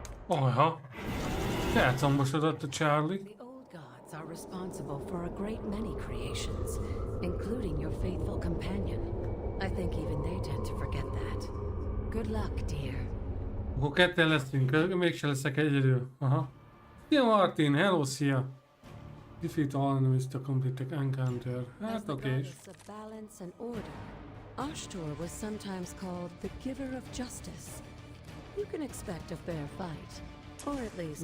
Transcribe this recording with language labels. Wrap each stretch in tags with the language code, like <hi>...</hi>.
<hu>Aha. Elcombosodott a Charlie.</hu> <en>The old gods are responsible for a great many creations, including your faithful companion. I think even they tend to forget that. Good luck, dear.</en> <hu>Akkor ketten leszünk, mégse leszek egyedül. Aha. Szia Martin, hello, szia.</hu> <en>Defeat all enemies to complete the encounter.</en> <hu>Hát oké.</hu> <en>Goddess of balance and order, Ashtor was sometimes called the giver of justice. You can expect a fair fight, or at least</en>